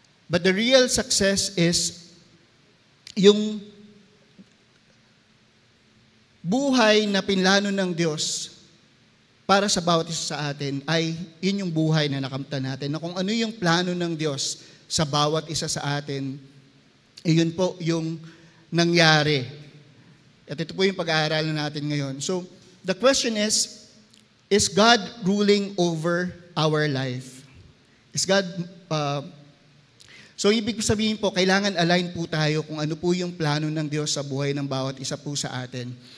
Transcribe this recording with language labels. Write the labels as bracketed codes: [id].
[en] But the real success is [tl] yung buhay na pinlano ng Diyos para sa bawat isa sa atin ay yun yung buhay na nakamtan natin. Na kung ano yung plano ng Diyos sa bawat isa sa atin, yun po yung nangyari. At ito po yung pag-aaralan natin ngayon. [en] So, the question is God ruling over our life? Is God, [tl] so ibig sabihin po, kailangan align po tayo kung ano po yung plano ng Diyos sa buhay ng bawat isa po sa atin.